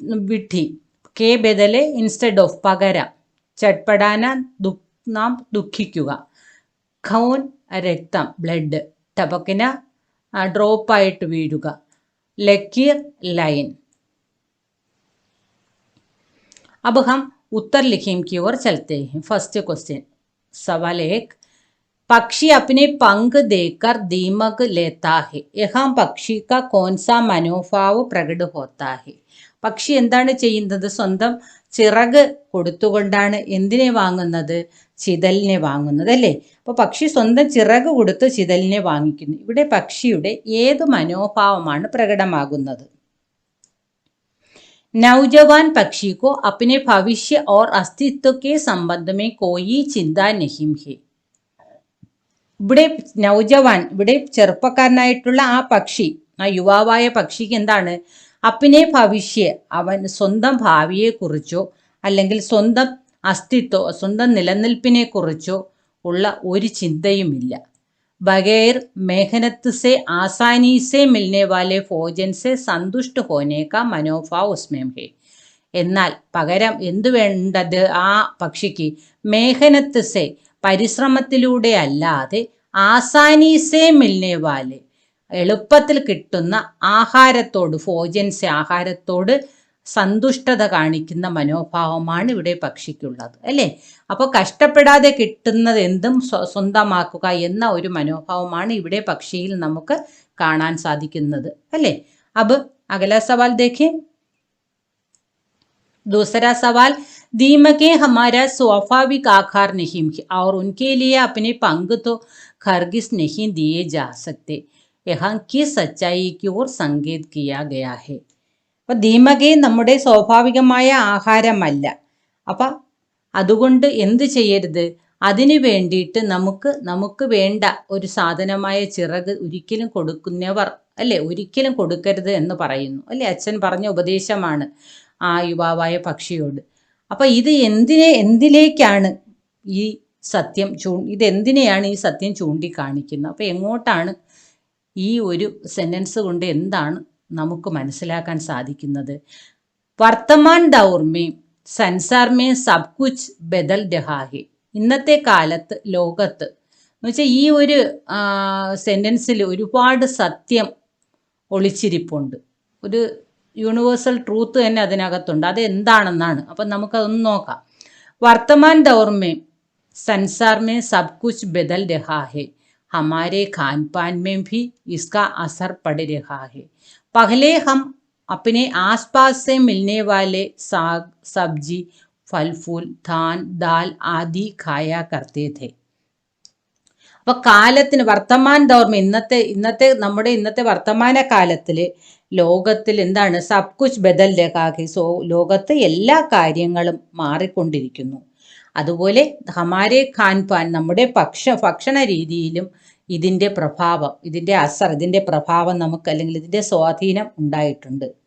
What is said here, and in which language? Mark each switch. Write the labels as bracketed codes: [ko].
[ml] വിഡ്ഢി, K ബദലെ [en] instead of [ml] പകരം, ചട്പടാന നാം ദുഃഖിക്കുക, ഖൗൻ രക്തം ബ്ലഡ്, ടപക്കിന ഡ്രോപ്പായിട്ട് വീഴുക, ലക്കീർ ലൈൻ. [hi] अब हम उत्तर लिखने की ओर चलते हैं. [en] first question, [hi] सवाल 1, पक्षी अपने पंख देकर दीमक लेता है, यहाँ पक्षी का कौन सा मनोभाव प्रकट होता है? [ml] പക്ഷി എന്താണ് ചെയ്യുന്നത്? സ്വന്തം ചിറക് കൊടുത്തുകൊണ്ടാണ് എന്തിനെ വാങ്ങുന്നത്? ചിതലിനെ വാങ്ങുന്നത് അല്ലേ? അപ്പോൾ പക്ഷി സ്വന്തം ചിറക് കൊടുത്ത് ചിതലിനെ വാങ്ങിക്കുന്നു. ഇവിടെ പക്ഷിയുടെ ഏത് മനോഭാവമാണ് പ്രകടമാകുന്നത്? [hi] नौजवान पक्षी को अपने भविष्य और अस्तित्व के संबंध में कोई चिंता नहीं है. [ml] ഇവിടെ നൗജവാൻ, ഇവിടെ ചെറുപ്പക്കാരനായിട്ടുള്ള ആ പക്ഷി, ആ യുവാവായ പക്ഷിക്ക് എന്താണ്? [hi] അപ്പിനെ ഭവിഷ്യ, [ml] അവൻ സ്വന്തം ഭാവിയെക്കുറിച്ചോ അല്ലെങ്കിൽ സ്വന്തം അസ്തിത്വം, സ്വന്തം നിലനിൽപ്പിനെ കുറിച്ചോ ഉള്ള ഒരു ചിന്തയുമില്ല. [hi] बगैर मेहनत से आसानी से मिलने वाले भोजन से संतुष्ट होने का मनोभाव उसमें है. [ml] എന്നാൽ പകരം എന്തു വേണ്ടത് ആ പക്ഷിക്ക്? [hi] മേഹനത്ത് സെ, [ml] പരിശ്രമത്തിലൂടെ അല്ലാതെ, [hi] ആസാനീസേ മിൽനെ വാലെ, [ml] എളുപ്പത്തിൽ കിട്ടുന്ന ആഹാരത്തോട്, [hi] ഭോജൻസെ [ml] ആഹാരത്തോട് സന്തുഷ്ടത കാണിക്കുന്ന മനോഭാവമാണ് ഇവിടെ പക്ഷിക്കുള്ളത് അല്ലേ? അപ്പോൾ കഷ്ടപ്പെടാതെ കിട്ടുന്നത് എന്തും സ്വന്തമാക്കുക എന്ന ഒരു മനോഭാവമാണ് ഇവിടെ പക്ഷിയിൽ നമുക്ക് കാണാൻ സാധിക്കുന്നത് അല്ലേ? [hi] अब अगला सवाल देखें. दूसरा सवाल, दीमकें हमारा स्वाभाविक आहार नहीं है और उनके लिए अपने पंख तो खरगिज नहीं दिए जा सकते. यहाँ किस सच्चाई की ओर संकेत किया गया है? [ml] അപ്പം ദീമകെ നമ്മുടെ സ്വാഭാവികമായ ആഹാരമല്ല. അപ്പം അതുകൊണ്ട് എന്ത് ചെയ്യരുത്? അതിനു വേണ്ടിയിട്ട് നമുക്ക് വേണ്ട ഒരു സാധനമായ ചിറക് ഒരിക്കലും കൊടുക്കുന്നവർ അല്ലേ, ഒരിക്കലും കൊടുക്കരുത് എന്ന് പറയുന്നു അല്ലേ? അച്ഛൻ പറഞ്ഞ ഉപദേശമാണ് ആ യുവാവായ പക്ഷിയോട്. അപ്പം ഇത് എന്തിലേക്കാണ് ഈ സത്യം ഇതെന്തിനെയാണ് ഈ സത്യം ചൂണ്ടിക്കാണിക്കുന്നത്? അപ്പം എങ്ങോട്ടാണ് ഈ ഒരു സെൻറ്റൻസ് കൊണ്ട് എന്താണ് നമുക്ക് മനസ്സിലാക്കാൻ സാധിക്കുന്നത്? [hi] വർത്തമാൻ ദൗർമേ സൻസാർമേ സബ് കുച്ച് ബദൽ രഹാ ഹെ, [ml] ഇന്നത്തെ കാലത്ത് ലോകത്ത് എന്ന് വെച്ചാൽ ഈ ഒരു സെൻറ്റൻസിൽ ഒരുപാട് സത്യം ഒളിച്ചിരിപ്പുണ്ട്. ഒരു [en] universal truth [ml] തന്നെ അതിനകത്തുണ്ട്. അത് എന്താണെന്നാണ്. അപ്പം നമുക്കതൊന്ന് നോക്കാം. [hi] വർത്തമാൻ ദൗർമേ സൻസാർമേ സബ് കുച്ച് ബദൽ രഹാ ഹെ, हमारे खान पान में भी इसका असर पड़ रहा है. पहले हम अपने आसपास से मिलने वाले साग सब्जी फल फूल धान दाल आदि खाया करते थे. [ml] അപ്പോൾ കാലത്തിന് [hi] വർത്തമാൻ ദൗർമ, [ml] ഇന്നത്തെ വർത്തമാന കാലത്തിൽ ലോകത്തിൽ എന്താണ്? [hi] സബ് കുച്ച് ബദൽ രഹാഹി, [ml] ലോകത്ത് എല്ലാ കാര്യങ്ങളും മാറിക്കൊണ്ടിരിക്കുന്നു. അതുപോലെ [hi] ഹമാരെ ഖാൻ പാൻ, [ml] നമ്മുടെ ഭക്ഷണ രീതിയിലും ഇതിൻ്റെ പ്രഭാവം, ഇതിൻ്റെ പ്രഭാവം നമുക്ക് അല്ലെങ്കിൽ ഇതിൻ്റെ സ്വാധീനം ഉണ്ടായിട്ടുണ്ട്.